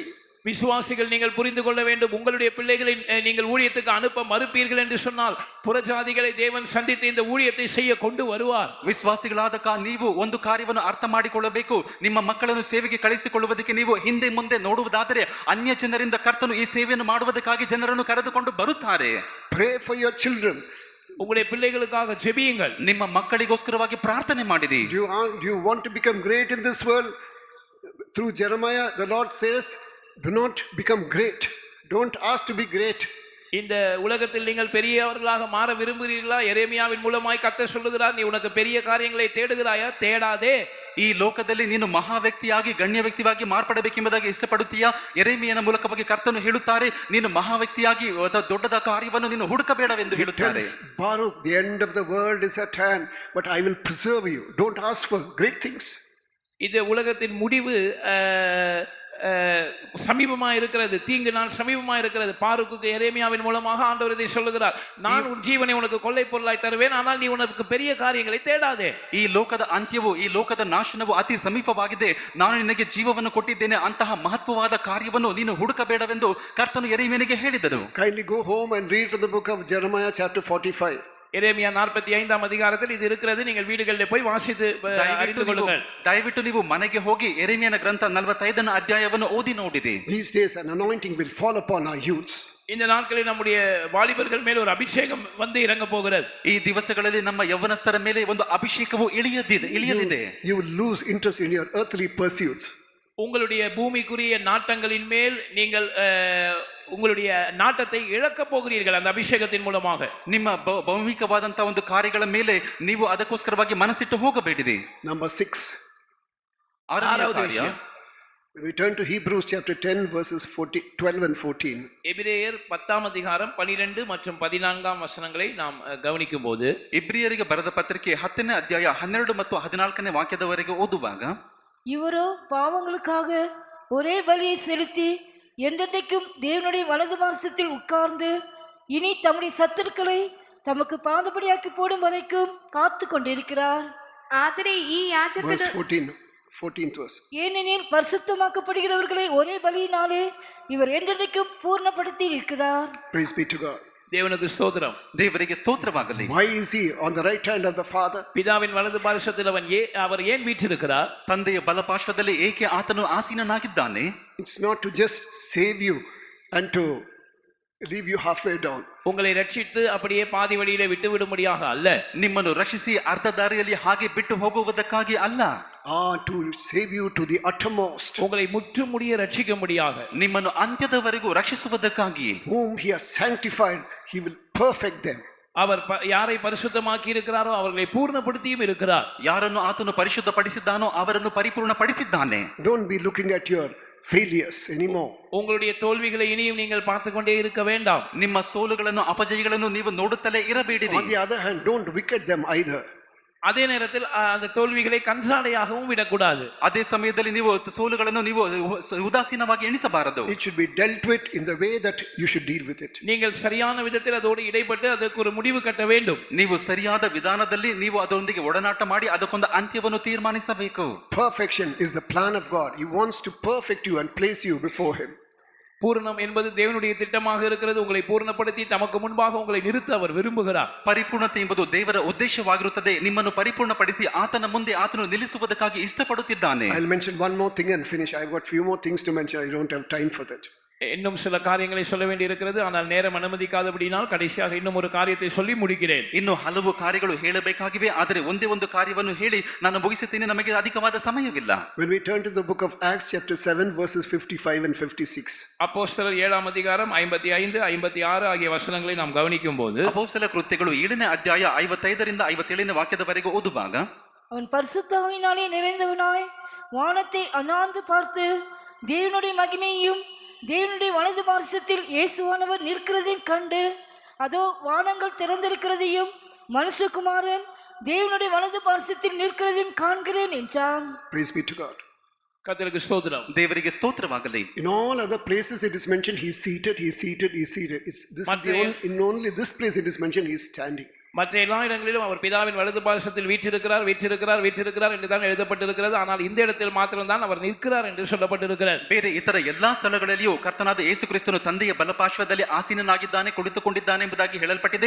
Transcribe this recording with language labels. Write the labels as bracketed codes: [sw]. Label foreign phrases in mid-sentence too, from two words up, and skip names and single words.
[ta] விசுவாசிகள், நீங்கள் புரிந்து கொள்ள வேண்டும், உங்களுடைய பிள்ளைகளை நீங்கள் ஊழியத்துக்கு அனுப்ப மறுப்பீர்கள் என்று சொன்னால் புறஜாதிகளை தேவன் சந்தித்து இந்த ஊழியத்தை செய்ய கொண்டு வருவார். [kn] ವಿಶ್ವಾಸಿಗಳಾದ ನೀವು ಒಂದು ಕಾರ್ಯವನ್ನು ಅರ್ಥ ಮಾಡಿಕೊಳ್ಳಬೇಕು. ನಿಮ್ಮ ಮಕ್ಕಳನ್ನು ಸೇವೆಗೆ ಕಳಿಸಿಕೊಳ್ಳುವುದಕ್ಕೆ ನೀವು ಹಿಂದೆ ಮುಂದೆ ನೋಡುವುದಾದರೆ ಅನ್ಯ ಜನರಿಂದ ಕರ್ತನು ಈ ಸೇವೆಯನ್ನು ಮಾಡುವುದಕ್ಕಾಗಿ ಜನರನ್ನು ಕರೆದುಕೊಂಡು ಬರುತ್ತಾರೆ. [en] Pray for your children. [ta] உங்களுடைய பிள்ளைகளுக்காக ஜெபியுங்கள். [kn] ನಿಮ್ಮ ಮಕ್ಕಳಿಗೋಸ್ಕರವಾಗಿ ಪ್ರಾರ್ಥನೆ ಮಾಡಿರಿ. [en] Do you want to become great in this world? Through Jeremiah, the Lord says, do not become great. Don't ask to be great. [ta] இந்த உலகத்தில் நீங்கள் பெரியவர்களாக மாற விரும்புகிறீர்களா? எரேமியாவின் மூலமாய் கர்த்தர் சொல்லுகிறார், நீ உனக்கு பெரிய காரியங்களை தேடுகிறாயா? தேடாதே. [kn] ಈ ಲೋಕದಲ್ಲಿ ನೀನು ಮಹಾ ವ್ಯಕ್ತಿಯಾಗಿ ಗಣ್ಯ ವ್ಯಕ್ತಿಯಾಗಿ ಮಾರ್ಪಡಬೇಕೆಂಬುದಾಗಿ ಇಷ್ಟಪಡುತ್ತೀಯಾ? ಎರೆಮೀಯನ ಮೂಲಕವಾಗಿ ಕರ್ತನು ಹೇಳುತ್ತಾರೆ, ನೀನು ಮಹಾ ವ್ಯಕ್ತಿಯಾಗಿ ದೊಡ್ಡದ ಕಾರ್ಯವನ್ನು ನೀನು ಹುಡುಕಬೇಡವೆಂದು ಹೇಳುತ್ತಾರೆ. [en] Baruch, the end of the world is at hand, but I will preserve you. Don't ask for great things. [ta] இந்த உலகத்தின் முடிவு சமீபமா இருக்கிறது, தீங்கு நாள் சமீபமா இருக்கிறது. பாருக்குக்கு எரேமியாவின் மூலமாக ஆண்டவர் இதை சொல்லுகிறார், நான் உன் ஜீவனை உனக்கு கொள்ளை பொருளாய் தருவேன், ஆனால் நீ உனக்கு பெரிய காரியங்களை தேடாதே. [kn] ಈ ಲೋಕದ ಅಂತ್ಯವು, ಈ ಲೋಕದ ನಾಶನವು ಅತಿ ಸಮೀಪವಾಗಿದೆ. ನಾನು ನಿನಗೆ ಜೀವವನ್ನು ಕೊಟ್ಟಿದ್ದೇನೆ, ಅಂತಹ ಮಹತ್ವವಾದ ಕಾರ್ಯವನ್ನು ನೀನು ಹುಡುಕಬೇಡವೆಂದು ಕರ್ತನು ಎರೆಮೀಯನಿಗೆ ಹೇಳಿದನು. [en] Kindly go home and read from the book of Jeremiah chapter 45. [ta] எரேமியா 45ஆம் அதிகாரத்தில் இது இருக்கிறது. நீங்கள் வீடுகளில் போய் வாசித்து அறிந்து கொள்ளுங்கள். [kn] ದಯವಿಟ್ಟು ನೀವು ಮನೆಗೆ ಹೋಗಿ ಎರೆಮೀಯನ ಗ್ರಂಥ 45ನೇ ಅಧ್ಯಾಯವನ್ನು ಓದಿ ನೋಡಿರಿ. [en] These days an anointing will fall upon our youths. [ta] இந்த நாட்களில் நம்முடைய வாலிபர்கள் மேல் ஒரு அபிஷேகம் வந்து இறங்க போகிறது. [kn] ಈ ದಿವಸಗಳಲ್ಲಿ ನಮ್ಮ ಯೌವನಸ್ಥರ ಮೇಲೆ ಒಂದು ಅಭಿಷೇಕವು ಇಳಿಯಲಿದೆ. [en] You will lose interest in your earthly pursuits. [ta] உங்களுடைய பூமிக்குரிய நாட்டங்களின் மேல் நீங்கள் உங்களுடைய நாட்டத்தை இழக்க போகிறீர்கள் அந்த அபிஷேகத்தின் மூலமாக. [kn] ನಿಮ್ಮ ಭೌಮಿಕವಾದಂತಹ ಒಂದು ಕಾರ್ಯಗಳ ಮೇಲೆ ನೀವು ಅದಕ್ಕೋಸ್ಕರವಾಗಿ ಮನಸ್ಸಿಟ್ಟು ಹೋಗಬೇಡಿರಿ. [en] Number 6. [ta] ஆறாவது விஷயம். [en] Return to Hebrews chapter 10 verses 12 and 14. [ta] எபிரேயர் 10ஆம் அதிகாரம் 12 மற்றும் 14ஆம் வசனங்களை நாம் கவனிக்கும் போது, [kn] ಇಬ್ರಿಯರಿಗೆ ಬರೆದ ಪತ್ರಿಕೆ 10ನೇ ಅಧ್ಯಾಯ 12 ಮತ್ತು 14ನೇ ವಾಕ್ಯದವರೆಗೆ ಓದುವಾಗ, [ta] இவரோ பாவங்களுக்காக ஒரே பலியை செலுத்தி என்றென்றைக்கும் தேவனுடைய வலது மார்சத்தில் உட்கார்ந்து இனி தம்முடைய சத்துருக்களை தமக்கு பாதபடியாக்கி போடும் வரைக்கும் காத்து கொண்டிருக்கிறார். [kn] ಆದರೆ ಈ ಯಾಜಕನು [en] Verse 14th verse. [ta] ஏனெனில் பரிசுத்தமாக்கப்படுகிறவர்களை ஒரே பலியினாலே இவர் என்றென்றைக்கும் பூர்ணப்படுத்தி இருக்கிறார். [en] Praise be to God. [ta] தேவனுக்கு ஸ்தோத்திரம். [kn] ದೇವರಿಗೆ ಸ್ತೋತ್ರವಾಗಲಿ. [en] Why is he on the right hand of the Father? [ta] பிதாவின் வலது பார்சத்தில் அவர் ஏன் வீற்றிருக்கிறார்? [kn] ತಂದೆಯ ಬಲಪಾರ್ಶ್ವದಲ್ಲಿ ಏಕೆ ಆತನು ಆಸೀನನಾಗಿದ್ದಾನೆ? [en] It's not to just save you and to leave you halfway down. [ta] உங்களை ரட்சித்து அப்படியே பாதி வழியிலே விட்டு விடும்படியாக அல்ல. [kn] ನಿಮ್ಮನ್ನು ರಕ್ಷಿಸಿ ಅರ್ಧ ದಾರಿಯಲ್ಲಿ ಹಾಗೆ ಬಿಟ್ಟು ಹೋಗುವುದಕ್ಕಾಗಿ ಅಲ್ಲ. [en] to save you to the uttermost, [ta] உங்களை முற்றுமுடிய ரட்சிக்கும்படியாக, [kn] ನಿಮ್ಮನ್ನು ಅಂತ್ಯದವರೆಗೂ ರಕ್ಷಿಸುವುದಕ್ಕಾಗಿಯೇ, [en] whom he has sanctified, he will perfect them. [ta] அவர் யாரை பரிசுத்தமாக்கி இருக்கிறாரோ அவர்களை பூர்ணப்படுத்தியும் இருக்கிறார். [kn] ಯಾರನ್ನು ಆತನು ಪರಿಶುದ್ಧಪಡಿಸಿದ್ದಾನೋ ಅವರನ್ನು ಪರಿಪೂರ್ಣಪಡಿಸಿದ್ದಾನೆ. [en] Don't be looking at your failures anymore. [ta] உங்களுடைய தோல்விகளை இனியும் நீங்கள் பார்த்து கொண்டே இருக்க வேண்டாம். [kn] ನಿಮ್ಮ ಸೋಲುಗಳನ್ನು ಅಪಜಯಗಳನ್ನು ನೀವು ನೋಡುತ್ತಲೇ ಇರಬೇಡಿರಿ. [en] On the other hand, don't wicket them either. [ta] அதே நேரத்தில் அந்த தோல்விகளை கண்சாடையாகவும் விடக்கூடாது. [kn] ಅದೇ ಸಮಯದಲ್ಲಿ ನೀವು ಸೋಲುಗಳನ್ನು ನೀವು ಉದಾಸೀನವಾಗಿ ಎಣಿಸಬಾರದು. [en] It should be dealt with in the way that you should deal with it. [ta] நீங்கள் சரியான விதத்தில் அதோடு இடைப்பட்டு ಅದಕ್ಕೆ ஒரு முடிவு கட்ட வேண்டும். [kn] ನೀವು ಸರಿಯಾದ ವಿಧಾನದಲ್ಲಿ ನೀವು ಅದರೊಂದಿಗೆ ಒಡನಾಟ ಮಾಡಿ ಅದಕ್ಕೊಂದು ಅಂತ್ಯವನ್ನು ತೀರ್ಮಾನಿಸಬೇಕು. [en] Perfection is the plan of God. He wants to perfect you and place you before him. [ta] பூரணம் என்பது தேவனுடைய திட்டமாக இருக்கிறது. உங்களை பூர்ணப்படுத்தி தமக்கு முன்பாக உங்களை நிறுத்த அவர் விரும்புகிறார். [kn] ಪರಿಪೂರ್ಣತೆ ಎಂಬುದು ದೇವರ ಉದ್ದೇಶವಾಗಿರುತ್ತದೆ. ನಿಮ್ಮನ್ನು ಪರಿಪೂರ್ಣಪಡಿಸಿ ಆತನ ಮುಂದೆ ಆತನು ನಿಲ್ಲಿಸುವುದಕ್ಕಾಗಿ ಇಷ್ಟಪಡುತ್ತಿದ್ದಾನೆ. [en] I'll mention one more thing and finish. I've got few more things to mention. I don't have time for that. [ta] இன்னும் சில காரியங்களை சொல்ல வேண்டி இருக்கிறது. ஆனால் நேரம் அனுமதிக்காதபடினால் கடைசியாக இன்னும் ஒரு காரியத்தை சொல்லி முடிக்கிறேன். [kn] ಇನ್ನು ಹಲವು ಕಾರ್ಯಗಳು ಹೇಳಬೇಕಾಗಿವೆ, ಆದರೆ ಒಂದೇ ಒಂದು ಕಾರ್ಯವನ್ನು ಹೇಳಿ ನಾನು ಮುಗಿಸುತ್ತೇನೆ, ನಮಗೆ ಅಧಿಕವಾದ ಸಮಯವಿಲ್ಲ. [en] When we turn to the book of Acts chapter 7 verses 55 and 56. [ta] அப்போஸ்தலர் 7ஆம் அதிகாரம் 55, 56 ஆகிய வசனங்களை நாம் கவனிக்கும் போது, [kn] ಅಪೊಸ್ತಲ ಕೃತ್ಯಗಳು 7ನೇ ಅಧ್ಯಾಯ 55ರಿಂದ 57ನೇ ವಾಕ್ಯದವರೆಗೆ ಓದುವಾಗ, [ta] அவன் பரிசுத்தாவினாலே நிறைந்தவனாய் வானத்தை அண்ணாந்து பார்த்து தேவனுடைய மகிமையையும் தேவனுடைய வலது பார்சத்தில் இயேசுவானவர் நிற்கிறதையும் கண்டு, அதோ வானங்கள் திறந்திருக்கிறதையும் மனுஷகுமாரன் தேவனுடைய வலது பார்சத்தில் நிற்கிறதையும் காண்கிறேன் என்றான். [en] Praise be to God. [ta] கர்த்தருக்கு ஸ்தோத்திரம். [kn] ದೇವರಿಗೆ ಸ್ತೋತ್ರವಾಗಲಿ. [en] In all other places it is mentioned he is seated, he is seated, he is seated. In only this place it is mentioned he is standing. [ta] மற்ற எல்லா இடங்களிலும் அவர் பிதாவின் வலது பார்சத்தில் வீற்றிருக்கிறார் வீற்றிருக்கிறார் வீற்றிருக்கிறார் என்று தான் எழுதப்பட்டிருக்கிறது. ஆனால் இந்த இடத்தில் மாத்திரம்தான் அவர் நிற்கிறார் என்று சொல்லப்பட்டிருக்கிறார். [kn] ಬೇರೆ ಇತರ ಎಲ್ಲಾ ಸ್ಥಳಗಳಲ್ಲಿಯೂ ಕರ್ತನಾದ ಯೇಸು ಕ್ರಿಸ್ತನು ತಂದೆಯ ಬಲಪಾರ್ಶ್ವದಲ್ಲಿ ಆಸೀನನಾಗಿದ್ದಾನೆ, ಕುಳಿತುಕೊಂಡಿದ್ದಾನೆ ಎಂಬುದಾಗಿ ಹೇಳಲ್ಪಟ್ಟಿದೆ.